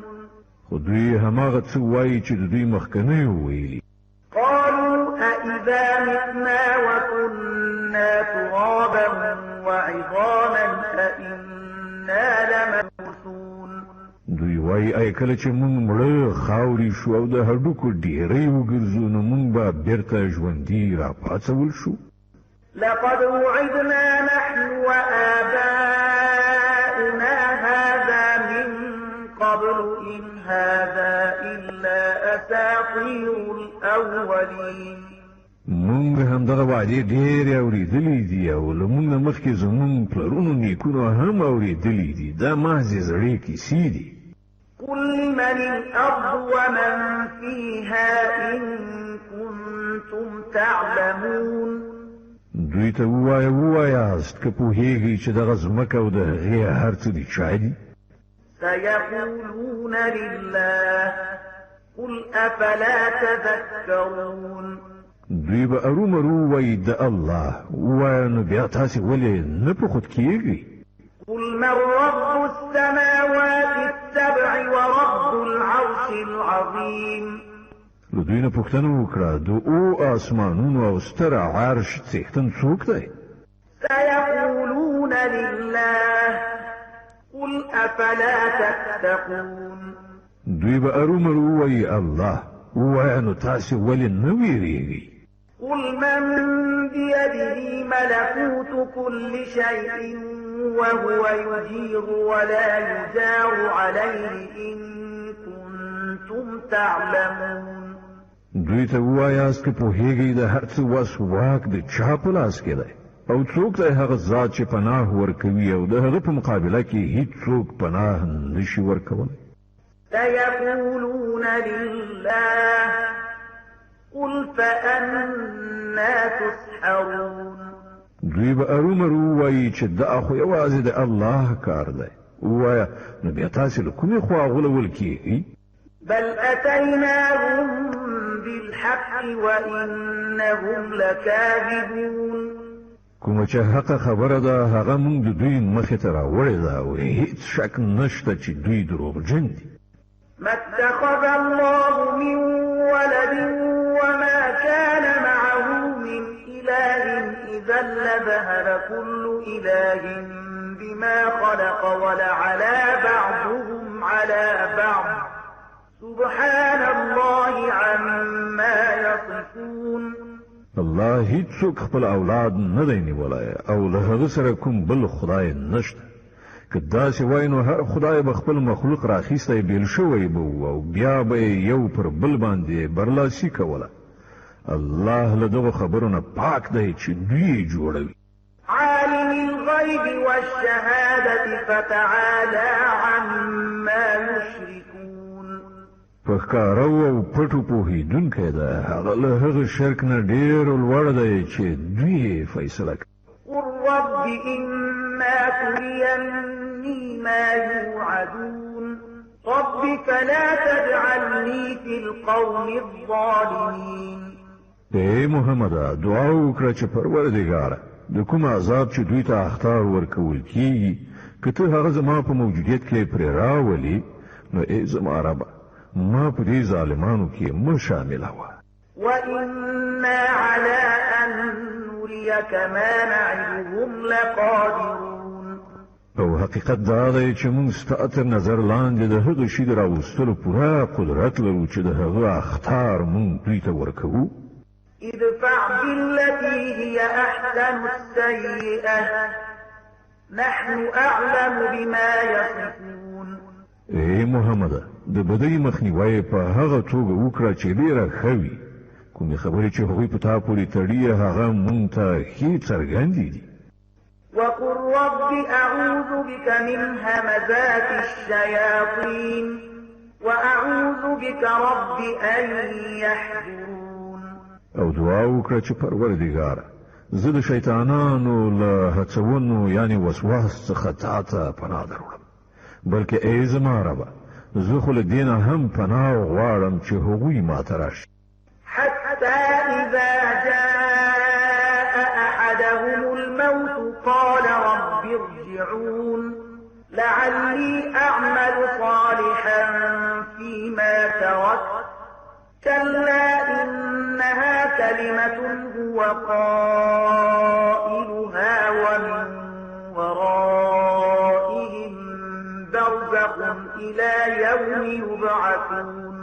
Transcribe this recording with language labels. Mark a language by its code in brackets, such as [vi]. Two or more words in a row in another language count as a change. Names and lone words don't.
[ps] خو دوی هماغه څه وایي چې د دوی مخکنی ویلي. [ar] قالوا أإذا متنا وكنا ترابا وعظاما أإنا لمبعوثون. [ps] دوی وایي ای کله چې موږ مړه خاوري شو او د هډوکو ډیرې وګرځو نو موږ به بیرته ژوندي راپاڅول شو. [ar] لقد وعدنا نحن وآباؤنا هذا من قبل إن هذا إلا أساطير الأولين. [ps] موږ همدغه وعدې ډېرې اورېدلې دي او له موږ نه مخکې زموږ پلرونو نیکونو هم اورېدلې دي. دا محض زړې کیسې دي. [ar] قل لمن الأرض ومن فيها إن كنتم تعلمون. [ps] دوی ته ووایاست که پوهیږئ چې دغه ځمکه او د هغې هر څه د چا دي؟ [ar] سيقولون لله قل أفلا تذكرون. [ps] دوی به ارومرو وایي د الله، ووایه نو بیا تاسې ولې نه په خود کېږئ؟ [ar] قل من رب السماوات السبع ورب العرش العظيم. [ps] له دوی نه پوښتنه وکړه د آسمانونو او ستر عرش څښتن څوک دی؟ [ar] سيقولون لله قل أفلا تتقون. [ps] دوی به ارومرو وایي الله، ووایه نو تاسې ولې نه ویریږئ؟ [ar] قل من بيده ملكوت كل شيء وهو يجير ولا يجار عليه إن كنتم تعلمون. [ps] دوی ته ووایاست که پوهیږئ د هر څه وس واک د چا په لاس کې دی او څوک دی هغه ذات چې پناه ورکوي او د هغه په مقابله کې هیڅوک پناه نشي ورکولی. [ar] سيقولون لله قل فأنا تسحرون. [ps] دوی به ارومرو وایي چې دا خو یوازې د الله کار دی. ووایه نو بیا تاسې له کومې خوا غولول کېږئ؟ [ar] بل أتيناهم بالحق وإنهم لكاذبون. [ps] کومه چې حق خبره ده هغه موږ د دوی مخې ته راوړې ده او هیڅ شک نشته چې دوی دروغجن دي. [ar] ما اتخذ الله من ولد وما كان معه من إله إذا لذهب كل إله بما خلق ولعلى بعضهم على بعض سبحان الله عما يصفون. [ps] الله هیڅوک خپل اولاد نه دی نیولی او له هغه سره کوم بل خدای نشته. که داسې وای نو هر خدای به خپل مخلوق راخیستی بیل شوی به او بیا به یو پر بل باندې برلاسي کوله. الله له دغو خبرو نه پاک دی چې دوی جوړوي. [ar] عالم الغیب والشهادة فتعالى عما يشركون. [ps] په ښکارو او پټو پوهېدونکی ده، هغه له هغه شرک نه ډېر لوړ دی چې دوی فیصله کوي. [ar] قل رب إما تريني ما يوعدون رب فلا تجعلني في القوم الظالمين. [ps] ای محمده دعا وکړه چې پروردګاره د کوم عذاب چې دوی ته اخطار ورکول کیږي که ته هغه زما په موجودیت کې پرې راولي نو ای زما ربه ما په دې ظالمانو کې مه شاملوه. [ar] وإنا على أن نريك ما نعدهم لقادرون. [ps] او حقیقت دا دی چې موږ ستا تر نظر لاندې د هغه شي د راوستلو پوره قدرت لرو چې د هغه اخطار موږ دوی ته ورکوو. [ar] ادفع بالتي هي أحسن السيئة نحن أعلم بما يصفون. [ps] اے محمد د بدی مخنیوي په هغه توګه وکړه چې ډیره ښه وي کومې خبرې چې هغوی په تا پورې تړي هغه مونږ ته ښې څرګندې دي [ar] وقل رب أعوذ بك من همزات الشياطين وأعوذ بك رب أن يحضرون [ps] او دعا وکړه چې پروردګاره زه د شیطانانو له هڅونو یعنی وسواس څخه تا ته پناه دروړم بلکې ای زما ربه زه خو له دې نه هم پناه غواړم چې هغوی ماته راشي [ar] حتى إذا جاء أحدهم الموت قال رب ارجعون لعلي أعمل صالحا فيما تركت كلا إنها كلمة هو قائلها ومن ورائهم برزخ إلى يوم يبعثون